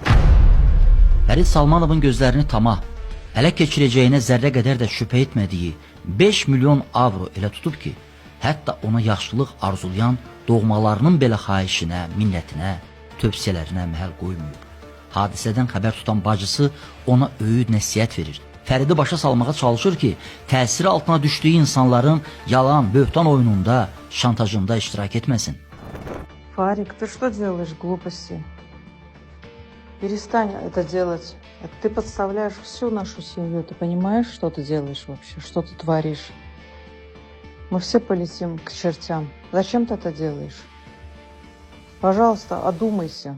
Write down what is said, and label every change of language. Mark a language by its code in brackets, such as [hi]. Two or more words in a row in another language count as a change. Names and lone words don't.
[az] Fərid Salmanovun gözlərini tamah, ələ keçirəcəyinə zərrə qədər də şübhə etmədiyi 5 milyon avro elə tutub ki, hətta ona yaxşılıq arzulayan doğmalarının belə xahişinə, minnətinə, tövsiyələrinə məhəl qoymayıb. Hadisədən xəbər tutan bacısı ona öyüd nəsihət verir. Fəridi başa salmağa çalışır ki, təsiri altına düşdüyü insanların yalan, böhtan oyununda, şantajında iştirak etməsin. [ru] Фарик, ты что делаешь, глупости? Перестань это делать. Ты подставляешь всю нашу семью. Ты понимаешь, что ты делаешь вообще? Что ты творишь? Мы все полетим к чертям. Зачем ты это делаешь? Пожалуйста, одумайся.